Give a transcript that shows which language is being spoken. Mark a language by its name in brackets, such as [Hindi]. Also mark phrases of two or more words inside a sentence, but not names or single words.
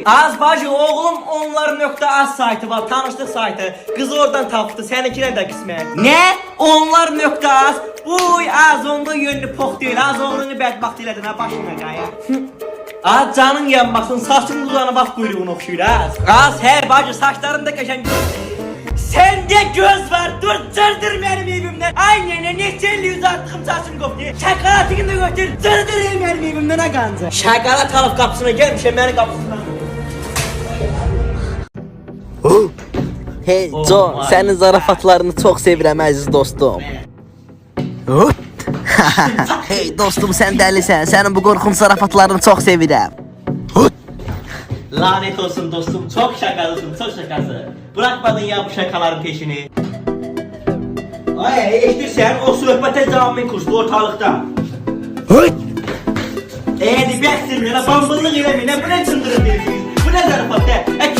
[Azerbaijani] Az bacı, oğlum onlar.az saytı var, tanışlıq saytı. Qızı oradan tapdı, səninkinə də qismət. Nə? Onlar.az? Uy, az onda yönlü pox deyil, az oğlunu bədbaxt elədin, ha başına qaya. Az canın yanmasın, saçın dudağına bax quyruğunu oxşuyur, az. Az, hə bacı, saçların da qəşəng. [Turkish] Sende göz var, dur cırdır benim evimden. Aynen neçə illik uzattığım saçını qopdu. Şakaratını da götür, cırdır benim evimden ha qancı. [Azerbaijani] Şakarat alıb qapısına gəlmişəm, məni qapısına. Hey John, sənin zarafatlarını çox sevirəm əziz dostum. Hey dostum, sən dəlisən. Sənin bu qorxunç zarafatlarını çox sevirəm. [Turkish] Lanet olsun dostum, çok şakalısın, çok şakası. Bırakmadın ya bu şakaların peşini. [Azerbaijani] Ay, eştirsən, o söhbətə cavabın kurslu ortalıqda. Bəstirməyən, bambıllıq eləməyən, bu nə çındırın deyirsiniz? Bu nə zarafat,